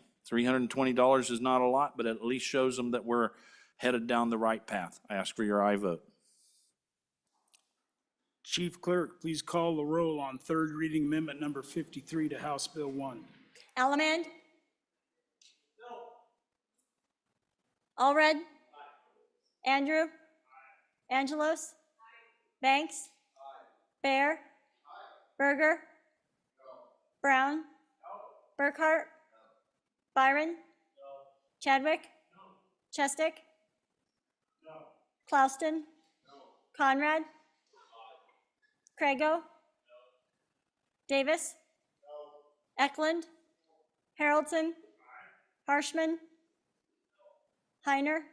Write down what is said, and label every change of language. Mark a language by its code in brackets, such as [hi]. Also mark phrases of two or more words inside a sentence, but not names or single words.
[en] $320 is not a lot, but it at least shows them that we're headed down the right path. I ask for your aye vote. Chief Clerk, please call the roll on third reading amendment number 53 to House Bill 1. Allemand? No. Allred? Aye. Andrew? Aye. Angelos? Aye. Banks? Aye. Bear? Aye. Berger? No. Brown? No. Burkhart? No. Byron? No. Chadwick? No. Chestick? Clauston? Conrad? Crago? Davis? Eklund? Haroldson? Harshman? Heiner?